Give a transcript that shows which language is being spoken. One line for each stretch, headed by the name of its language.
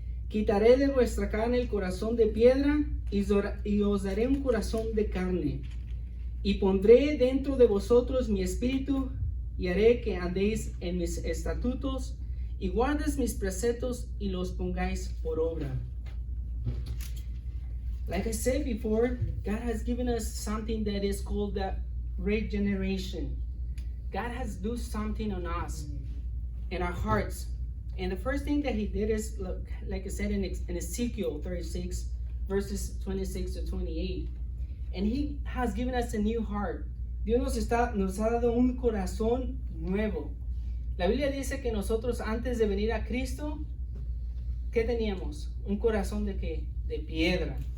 Spanish: Quitaré de vuestra carne el corazón de piedra y os daré un corazón de carne. Y pondré dentro de vosotros mi espíritu y haré que andéis en mis estatutos y guardes mis preceptos y los pongáis por obra.
English: Like I said before, God has given us something that is called the regeneration. God has done something on us, in our hearts. And the first thing that he did is, like I said in Ezekiel 36, verses 26 to 28. And he has given us a new heart.
Spanish: Dios nos ha dado un corazón nuevo. La Biblia dice que nosotros antes de venir a Cristo, ¿qué teníamos? Un corazón de ¿qué? De piedra.